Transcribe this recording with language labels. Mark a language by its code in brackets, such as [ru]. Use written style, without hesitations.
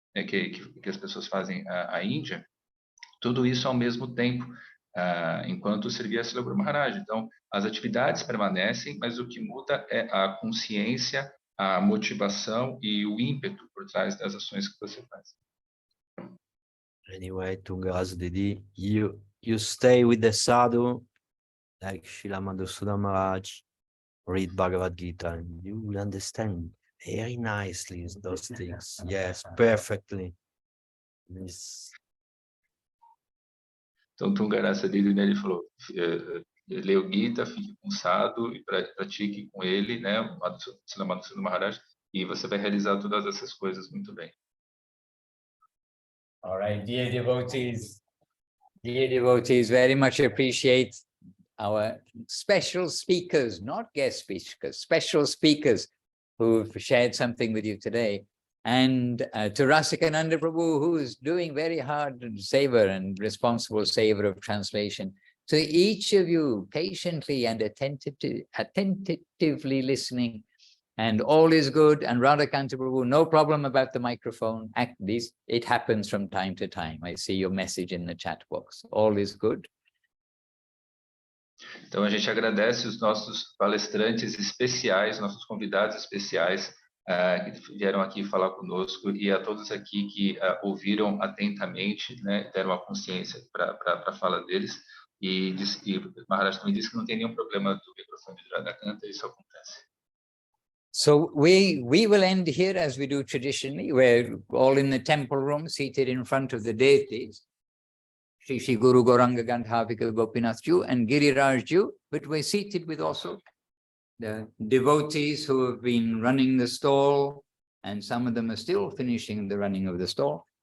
[pt] Que as pessoas fazem à Índia, tudo isso ao mesmo tempo, enquanto servia a Srila Guru Maharaj. Então, as atividades permanecem, mas o que muda é a consciência, a motivação e o ímpeto por trás das ações que você faz. [en] Anyway, Tungas DD, you stay with the sadhu, like Srila Madhusudan Maharaj, read Bhagavad Gita, and you will understand very nicely those things. Yes, perfectly. [pt] Então, Tungarasa dele, né, ele falou, leia o Gita, fique com o sadhu e pratique com ele, né, o Srila Madhusudan Maharaj, e você vai realizar todas essas coisas muito bem. [en] All right, dear devotees, very much appreciate our special speakers, not guest speakers, special speakers who've shared something with you today. And to Rasikananda Prabhu, who is doing very hard savor and responsible savor of translation, So each of you patiently and attentively listening, and all is good. And Radha Kanta Prabhu, no problem about the microphone. It happens from time to time. I see your message in the chat box. All is good. [pt] Então a gente agradece os nossos palestrantes especiais, nossos convidados especiais que vieram aqui falar conosco, e a todos aqui que ouviram atentamente, né, deram a consciência para a fala deles. E Maharaj também disse que não tem nenhum problema do microfone de Radha Kanta, isso acontece. [en] So we will end here as we do traditionally. We're all in the temple room, seated in front of the deities, Shri Guru Gauranga Gandhavika Gopinath Ju and Giriraj Ju, but we're seated with also the devotees who have been running the stall, and some of them are still finishing the running of the stall.